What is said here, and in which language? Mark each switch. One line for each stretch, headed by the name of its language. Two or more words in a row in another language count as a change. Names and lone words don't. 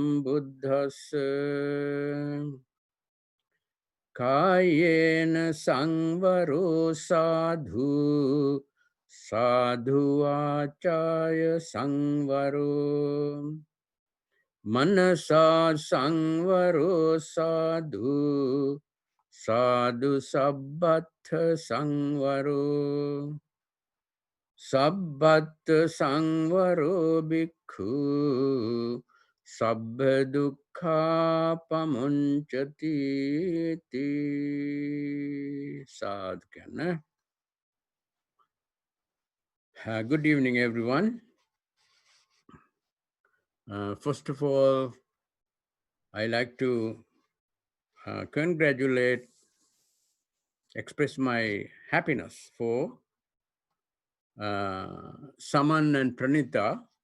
Pali: sambuddhassa Kayena sangvaro sadhu sadhu acaya sangvaro Manasa sangvaro sadhu sadhu sabbatha sangvaro sabbatta sangvaro bhikkhu sabbha dukkha pamunchati sadhana.
English: Good evening, everyone. First of all, I like to express my happiness for Saman and Pranita